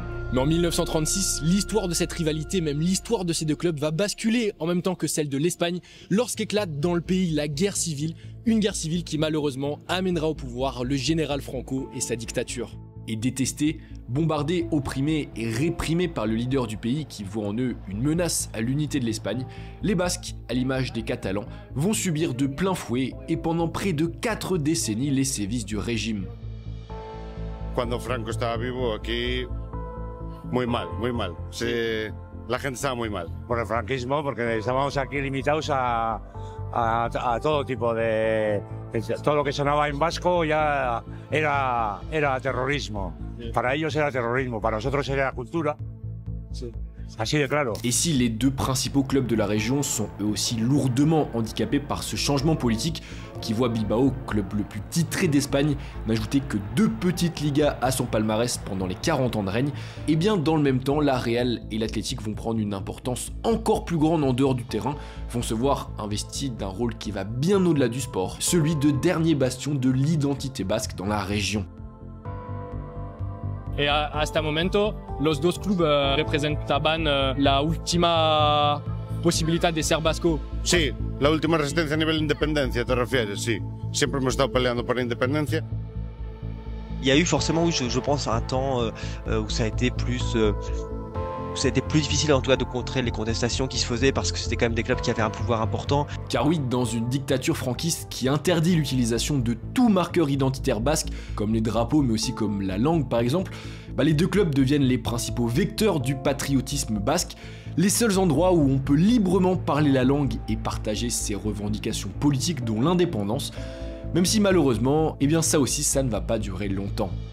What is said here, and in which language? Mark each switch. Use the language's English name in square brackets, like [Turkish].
[French] Mais en 1936, l'histoire de cette rivalité, même l'histoire de ces deux clubs, va basculer en même temps que celle de l'Espagne lorsqu'éclate dans le pays la guerre civile, une guerre civile qui malheureusement amènera au pouvoir le général Franco et sa dictature. Et détestés, bombardés, opprimés et réprimés par le leader du pays qui voit en eux une menace à l'unité de l'Espagne, les Basques, à l'image des Catalans, vont subir de plein fouet et pendant près de 4 décennies les sévices du régime. [Spanish] Cuando Franco estaba vivo aquí, muy mal, muy mal. La gente estaba muy mal. Por el franquismo, porque estábamos aquí limitados a todo tipo de... Todo lo que sonaba en vasco ya era terrorismo. Para ellos era terrorismo, para nosotros era cultura. Sí. Así de claro. [French] Et si les deux principaux clubs de la région sont eux aussi lourdement handicapés par ce changement politique qui voit Bilbao, club le plus titré d'Espagne, n'ajouter que 2 petites ligas à son palmarès pendant les 40 ans de règne, et bien dans le même temps, la Real et l'Athletic vont prendre une importance encore plus grande en dehors du terrain, vont se voir investis d'un rôle qui va bien au-delà du sport, celui de dernier bastion de l'identité basque dans la région. [Spanish] Y hasta el momento, los dos clubes representaban la última posibilidad de ser vasco. Sí, la última resistencia a nivel de independencia, te refieres, sí. Siempre hemos estado peleando por la independencia. [French] Il y a eu forcément, oui, je pense, un temps où ça a été plus... C'était plus difficile en tout cas de contrer les contestations qui se faisaient parce que c'était quand même des clubs qui avaient un pouvoir important. Car oui, dans une dictature franquiste qui interdit l'utilisation de tout marqueur identitaire basque, comme les drapeaux mais aussi comme la langue par exemple, les deux clubs deviennent les principaux vecteurs du patriotisme basque, les seuls endroits où on peut librement parler la langue et partager ses revendications politiques dont l'indépendance, même si malheureusement, eh bien ça aussi ça ne va pas durer longtemps.